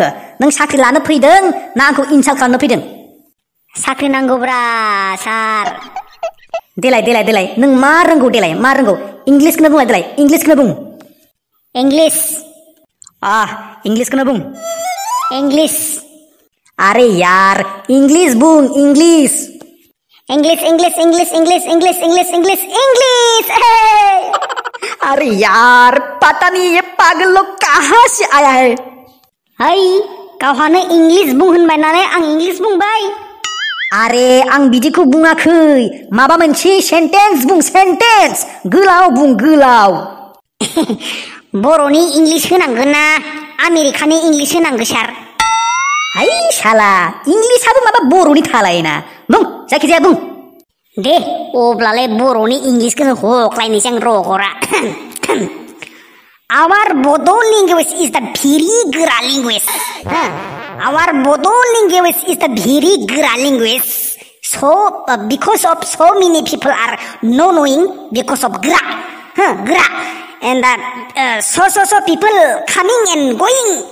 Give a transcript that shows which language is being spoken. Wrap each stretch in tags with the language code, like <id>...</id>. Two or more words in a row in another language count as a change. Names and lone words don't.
<brx>नों साख्रि लानो फैदों ना आंखौ इनसाल्ट खालामनो फैदों? साख्रि नांगौब्रा सार. देलाय नों मा रोंगौ? देलाय मा रोंगौ? इंलिसखौनो बुंलाय. देलाय इंलिसखौनो बुं. इंलिसखौनो बुं. इंलिस.</brx> <hi>अरे यार</hi> <brx>इंग्लिश बुं. इंग्लिश.</brx> <hi>अरे यार पता नहीं ये पागल लोग कहाँ से आया है.</hi> <brx>है गावहानो इंग्लिश बुं होनबाय नालाय आं इंग्लिश बुंबाय. अरे आं बिदिखौ बुङाखै. माबा मोनसे सेन्टेन्स बुं. सेन्टेन्स गोलाव बुं. गोलाव. बर'नि इंग्लिश होनांगोन ना आमेरिकानि इंग्लिश होनांगौ सार? हाय साला इंग्लिशआबो माबा बर'नि थालायोना. बुं जायखिजाया बुं. दे अब्लालाय बर'नि इंग्लिशखौनो हख्लायनोसै आं रगरा.</brx> <en>Our Bodo language is the very गोरा language. Our Bodo language is the very गोरा language. So because of so many people are not knowing because of gra. And so people coming and going.</en>